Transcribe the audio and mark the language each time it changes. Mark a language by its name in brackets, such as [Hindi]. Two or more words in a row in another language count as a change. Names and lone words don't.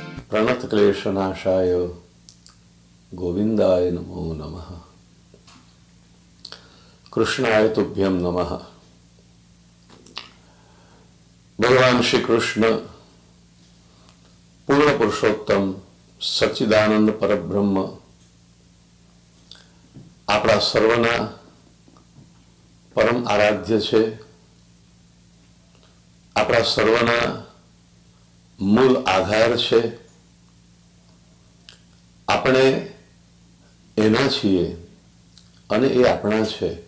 [Sanskrit] प्रणतक्लेशनाशाय गोविंदाय नमो नमः। कृष्णाय तुभ्यं नमः। [Gujarati] भगवान श्री कृष्ण पूर्ण पुरुषोत्तम सच्चिदानंद परब्रह्म આપણા સર્વના પરમ આરાધ્ય છે, આપણા સર્વના મૂળ આધાર છે। આપણે એના છીએ અને એ આપણા છે।